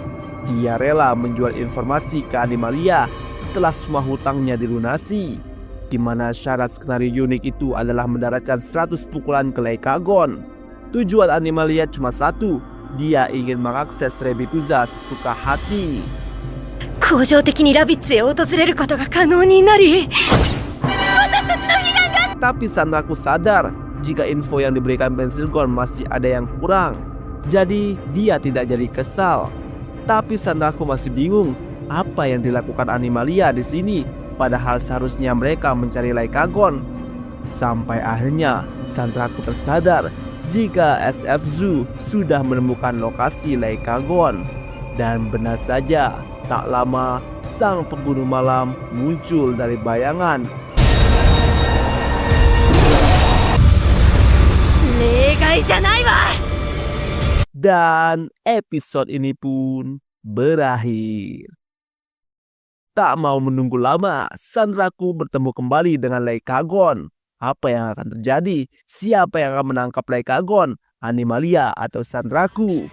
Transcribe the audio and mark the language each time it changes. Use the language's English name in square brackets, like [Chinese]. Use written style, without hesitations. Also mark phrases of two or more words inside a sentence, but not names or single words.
[Indonesian] Dia rela menjual informasi ke Animalia setelah semua hutangnya dilunasi. Di mana syarat skenario unik itu adalah mendaratkan 100 pukulan ke Leikagon. Tujuan Animalia cuma satu, dia ingin mengakses Rebituza sesuka hati. [Japanese] 恒常的にラビッツへ訪れることが可能になり、 [Indonesian] Tapi Sanraku sadar jika info yang diberikan Pensilgon masih ada yang kurang. Jadi dia tidak jadi kesal. Tapi Sanraku masih bingung apa yang dilakukan Animalia di sini. Padahal seharusnya mereka mencari Leikagon. Sampai akhirnya Sanraku tersadar jika SF Zoo sudah menemukan lokasi Leikagon. Dan benar saja, tak lama sang pembunuh malam muncul dari bayangan. [Japanese] 例外じゃないわ。 [Indonesian] Dan episode ini pun berakhir. Tak mau menunggu lama, Sanraku bertemu kembali dengan Lei Kagon. Apa yang akan terjadi? Siapa yang akan menangkap Lei Kagon? Animalia atau Sanraku?